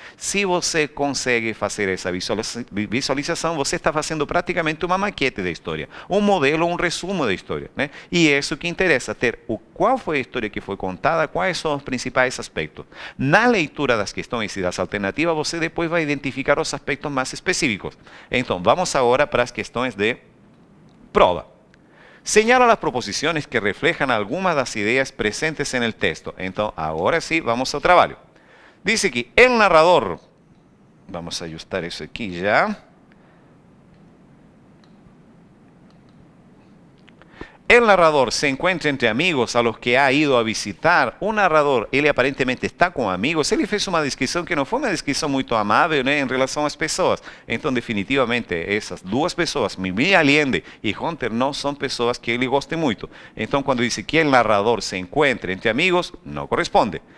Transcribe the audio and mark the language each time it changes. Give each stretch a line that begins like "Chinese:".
Portuguese: Se você consegue fazer essa visualização, você está fazendo praticamente uma maquete da história, um modelo, um resumo da história, né? E é isso que interessa, ter qual foi a história que foi contada, quais são os principais aspectos. Na leitura das questões e das alternativas, você depois vai identificar os aspectos mais específicos. Então, vamos agora para as questões de prova.
Spanish: Señala las proposiciones que reflejan algunas de las ideas presentes en el texto. Entonces, ahora sí, vamos al trabajo. Dice aquí, el narrador, vamos a ajustar eso aquí ya. El narrador se encuentra entre amigos a los que ha ido a visitar.
Portuguese: Un narrador, ele aparentemente está com amigos. Ele fez uma descrição que não foi uma descrição muito amável, né, em relação às pessoas. Então, definitivamente, essas duas pessoas, Mimi Allende e Hunter, não são pessoas que ele goste muito. Então, quando diz que
Spanish: el narrador se encuentra entre amigos,
Portuguese: não corresponde.